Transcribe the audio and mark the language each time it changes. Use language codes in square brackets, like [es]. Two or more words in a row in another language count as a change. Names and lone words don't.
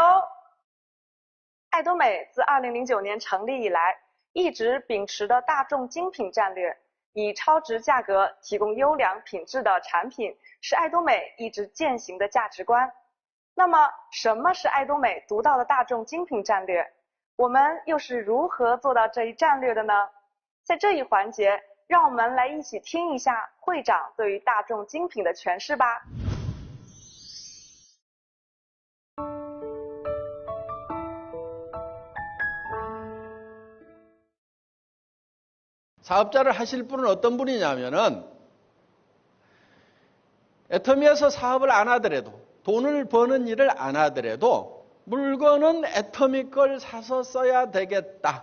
[zh] 爱多美自2009年成立以来，一直秉持的大众精品战略，以超值价格提供优良品质的产品，是爱多美一直践行的价值观。那么什么是爱多美独到的大众精品战略？我们又是如何做到这一战略的呢？在这一环节，让我们来一起听一下会长对于大众精品的诠释吧。 [ko] 사업자를 하실 분은 어떤 분이냐면은 애터미에서 사업을 안 하더라도 돈을 버는 일을 안 하더라도 물건은 애터미 걸 사서 써야 되겠다.